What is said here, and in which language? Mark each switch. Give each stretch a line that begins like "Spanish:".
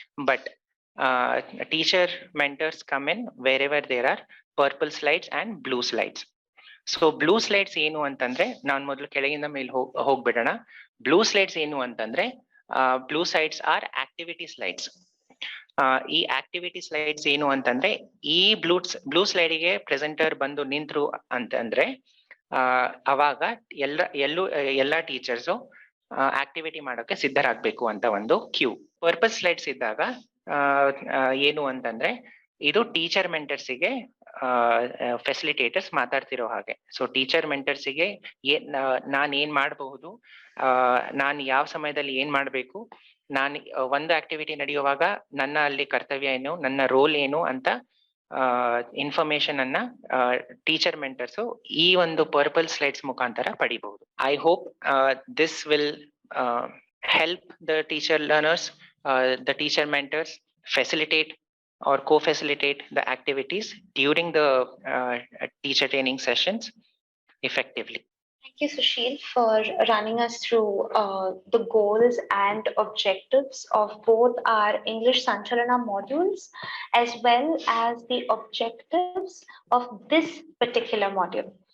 English: But teacher mentors come in wherever there are purple slides and blue slides. So blue slides
Kannada: ಏನು ಅಂತಂದ್ರೆ, ನಾನು ಮೊದಲು ಕೆಳಗಿಂದ ಮೇಲೆ ಹೋಗ್ಬಿಡೋಣ.
English: blue slides
Kannada: ಏನು ಅಂತಂದ್ರೆ,
English: Blue sides are activity slides.
Kannada: ಈ ಆಕ್ಟಿವಿಟಿ ಸ್ಲೈಡ್ಸ್ ಏನು ಅಂತಂದ್ರೆ, ಈ ಬ್ಲೂ ಸ್ಲೈಡಿಗೆ ಪ್ರೆಸೆಂಟರ್ ಬಂದು ನಿಂತ್ರು ಅಂತಂದ್ರೆ ಅವಾಗ ಎಲ್ಲ ಟೀಚರ್ಸು ಆಕ್ಟಿವಿಟಿ ಮಾಡೋಕೆ ಸಿದ್ಧರಾಗಬೇಕು ಅಂತ ಒಂದು ಕ್ಯೂ. ಪರ್ಪಸ್ ಸ್ಲೈಡ್ಸ್ ಇದ್ದಾಗ ಏನು ಅಂತಂದ್ರೆ, ಇದು ಟೀಚರ್ ಮೆಂಟರ್ಸಿಗೆ ಫೆಸಿಲಿಟೇಟರ್ಸ್ ಮಾತಾಡ್ತಿರೋ ಹಾಗೆ. ಸೊ ಟೀಚರ್ ಮೆಂಟರ್ಸಿಗೆ ನಾನ್ ಏನ್ ಮಾಡಬಹುದು, ನಾನು ಯಾವ ಸಮಯದಲ್ಲಿ ಏನ್ ಮಾಡ್ಬೇಕು, ನಾನು ಒಂದು ಆಕ್ಟಿವಿಟಿ ನಡೆಯುವಾಗ ನನ್ನ ಅಲ್ಲಿ ಕರ್ತವ್ಯ ಏನು, ನನ್ನ ರೋಲ್ ಏನು ಅಂತ ಇನ್ಫಾರ್ಮೇಶನ್ ಅನ್ನ ಟೀಚರ್ ಮೆಂಟರ್ಸ್ ಈ ಒಂದು ಪರ್ಪಲ್ ಸ್ಲೈಡ್ಸ್ ಮುಖಾಂತರ ಪಡಿಬಹುದು.
English: I hope this will help the teacher learners, the teacher mentors facilitate or co-facilitate the activities during the teacher training sessions effectively. Thank you, Sushil, for running us through the goals and objectives of both our English Sanchalana modules, as well as the objectives of this particular module.